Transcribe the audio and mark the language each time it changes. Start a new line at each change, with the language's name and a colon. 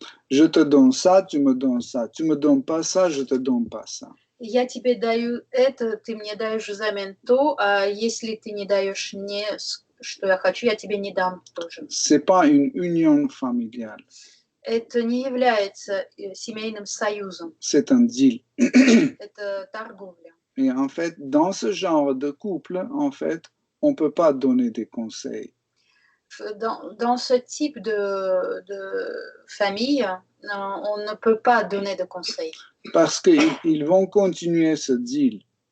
French: Je te donne ça, tu me donnes ça. Tu me donnes pas ça, je te donne pas ça.
Russian: Я тебе даю это, ты мне даешь взамен то, а если ты не даешь мне, что я хочу, я тебе не дам тоже.
French: C'est pas une union familiale.
Russian: Это не является семейным союзом.
French: C'est un deal.
Russian: Это торговля.
French: Et en fait, dans ce genre de couple, en fait, on ne peut pas donner des conseils. Dans ce type de famille, on ne peut pas donner de conseils. Parce qu'ils vont continuer ce deal.